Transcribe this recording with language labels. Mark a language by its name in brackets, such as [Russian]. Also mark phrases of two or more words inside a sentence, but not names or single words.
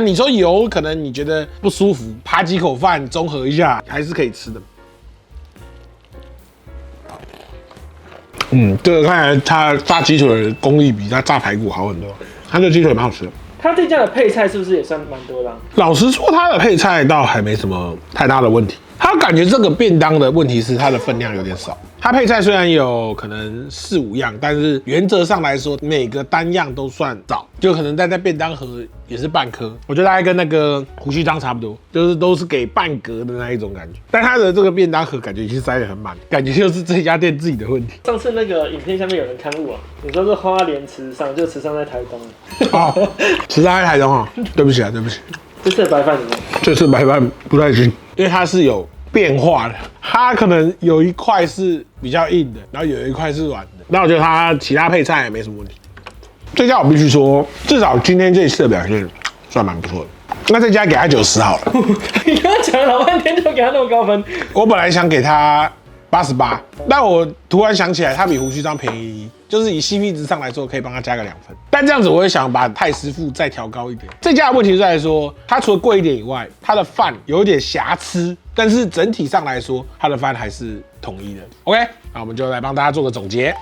[Chinese] 你說油可能你覺得不舒服，扒幾口飯綜合一下還是可以吃的。這個看來他炸雞腿的功力比他炸排骨好很多，他這雞腿蠻好吃的。他這家的配菜是不是也算蠻多的？老實說，他的配菜倒還沒什麼太大的問題。他感覺這個便當的問題是它的分量有點少。它配菜雖然有可能4、5樣，但是原則上來說，每個單樣都算少，就可能在便當盒也是半顆。我覺得大概跟那個鬍鬚張差不多，就是都是給半格的那一種感覺。但它的這個便當盒感覺已經塞得很滿，感覺就是這家店自己的問題。上次那個影片下面有人刊物啊，你說是花蓮池上，就池上在台東。哦，池上在台東啊，對不起啊，對不起。這次的白飯怎麼樣？這次白飯不太行，因為它是有變化的，它可能有一塊是比較硬的，然後有一塊是軟的。那我覺得它其他配菜也沒什麼問題。這家我必須說，至少今天這一次的表現算蠻不錯的。那這家給他90好了。你剛剛講了老半天就給他那麼高分？我本來想給他88，但我突然想起來，它比鬍鬚張便宜，就是以 CP 值上來說，可以幫他加個2分。但這樣子，我也想把太師傅再調高一點。這家的問題是在說，它除了貴一點以外，它的飯有一點瑕疵，但是整體上來說，它的飯還是統一的。OK， 那我們就來幫大家做個總結。